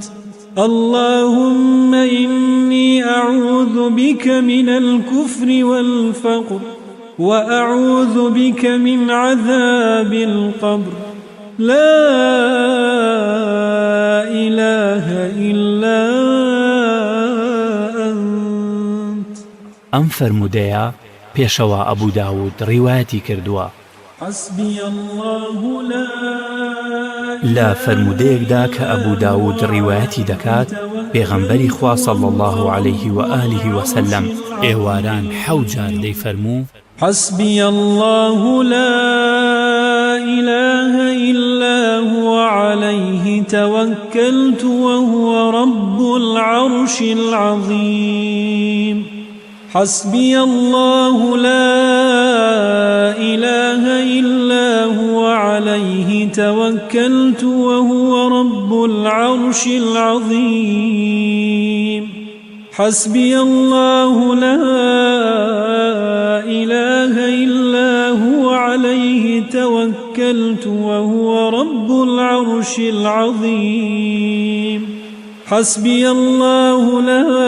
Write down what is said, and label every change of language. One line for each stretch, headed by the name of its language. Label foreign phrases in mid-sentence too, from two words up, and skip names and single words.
Arabic: اللهم إني أعوذ بك من الكفر والفقر وأعوذ بك من عذاب القبر لا إله إلا أنت.
Central Kurdish: ئەم فەرمودەیە پێشەوە ئەبوو داود ڕیوایەتی کردووە.
Arabic: حسبي الله لا
Central Kurdish: لە فەرمودەیەکدا کە ئەبوو داود ڕیوایەتی دەکات پێغەمبەری خوا
Arabic: صلی الله عليه و آله وسلم
Central Kurdish: ئێواران 7 جار دەیفەرموو
Arabic: حسبي الله لا إله إلا هو عليه توكلت وهو رب العرش العظيم. حسبي الله لا إله إلا هو عليه توكلت وهو رب العرش العظيم حسبي الله لا إله إلا هو عليه توكلت وهو رب العرش العظيم حسبي الله لا